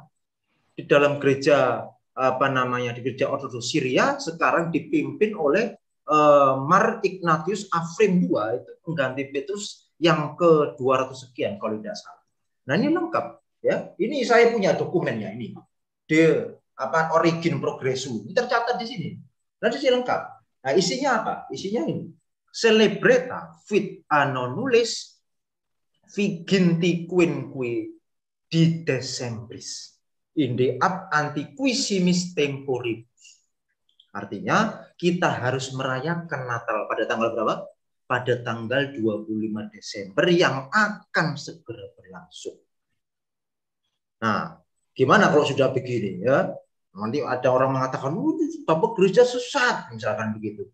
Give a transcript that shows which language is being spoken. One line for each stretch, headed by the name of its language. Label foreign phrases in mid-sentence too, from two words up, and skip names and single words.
Indonesian: Di dalam gereja di gereja Ortodoks Syria sekarang dipimpin oleh Mar Ignatius Afrim II, itu pengganti Petrus yang ke-200 sekian kalau tidak salah. Nah ini lengkap ya. Ini saya punya dokumennya ini. De Origine Progressu. Ini tercatat di sini. Nah di sini lengkap. Nah isinya apa? Isinya ini.
Latin: Celebrata fit annonulis viginti quinque di Decembris. Inde ab antiquissimis temporibus.
Indonesian: Artinya kita harus merayakan Natal pada tanggal berapa? Pada tanggal 25 Desember yang akan segera berlangsung. Nah, gimana kalau sudah begini ya? Nanti ada orang mengatakan, Bapak gereja sesat, misalkan begitu.